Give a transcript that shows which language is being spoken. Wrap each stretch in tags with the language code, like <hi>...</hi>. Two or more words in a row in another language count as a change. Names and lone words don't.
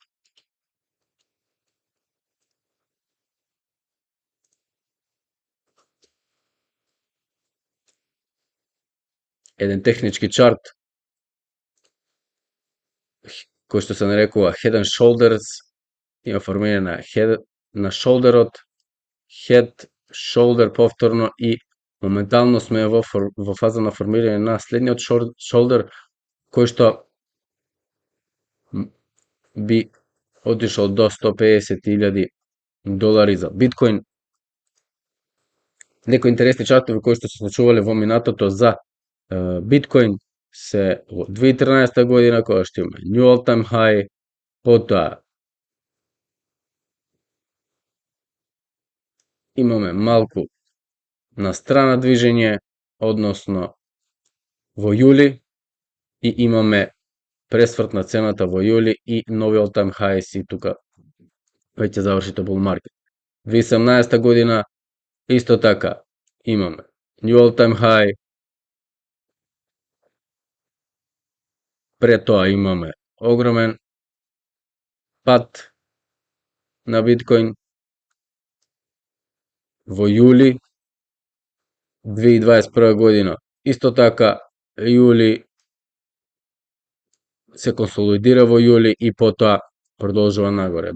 <mk>Еден технички чарт кој што се нарекува</mk> <en>Head and</en> <mk>Shoulders, има формирање на шолдерот,</mk> <en>head, shoulder</en> <mk>повторно, и моментално сме во фаза на формирање на следниот шолдер, кој што би отишол до 150.000 долари за биткоин. Некои интересни чартови кои што се случувале во минатото за Биткоин се во 2013 година кога што имаме</mk> <en>new all time high,</en> <mk>потоа имаме малку на страна движење, односно во јули, и имаме пресврт на цената во јули и нови</mk> <en>all time highs</en> <mk>и тука веќе завршите</mk> <en>bull market.</en> <mk>2017 година исто така имаме</mk> <en>new all time high,</en> <mk>пред тоа имаме огромен пат на биткоин во јули 2021 година. Исто така јули се консолидира во јули и потоа продолжува нагоре.</mk>